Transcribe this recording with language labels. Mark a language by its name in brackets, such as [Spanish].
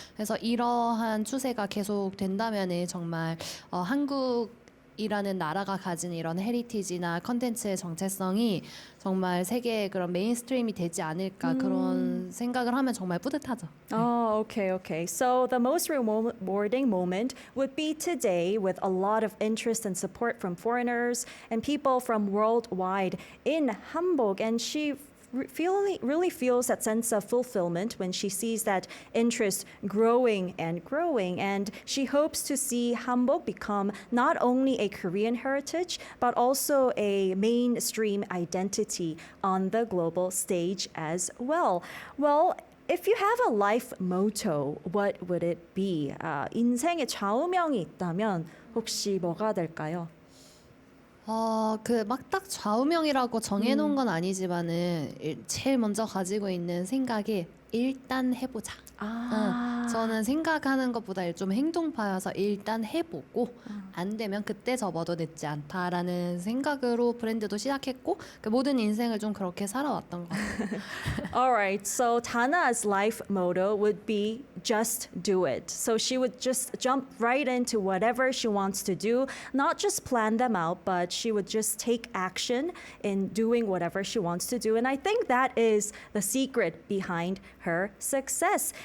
[Korean] 그래서 이러한 추세가 계속 된다면은 정말 한국이라는 나라가 가진 이런 헤리티지나 컨텐츠의 정체성이 정말 세계의 그런 메인스트림이 되지 않을까 그런 생각을 하면 정말 뿌듯하죠. [English] Oh, okay. So the most rewarding moment would be today with a lot of interest and support from foreigners and people from worldwide in hanbok. And she really feels that sense of fulfillment when she sees that interest growing. And she hopes to see hanbok become not only a Korean heritage, but also a mainstream identity on the global stage as well. Well, if you have a life motto, what would it be? [Korean] 인생의 좌우명이 있다면 혹시 뭐가 될까요? 그 막 딱 좌우명이라고 정해놓은 건 아니지만은 제일 먼저 가지고 있는 생각이 일단 해보자. 저는 생각하는 것보다 좀 행동파여서 일단 해보고 안 되면 그때 접어도 늦지 않다라는 생각으로 브랜드도 시작했고 그 모든 인생을 좀 그렇게 살아왔던 것 같아요. [English] Alright, so Tana's life motto would be just do it. So she would just jump right into whatever she wants to do, not just plan them out, but she would just take action in doing whatever she wants to do. And I think that is the secret behind her success.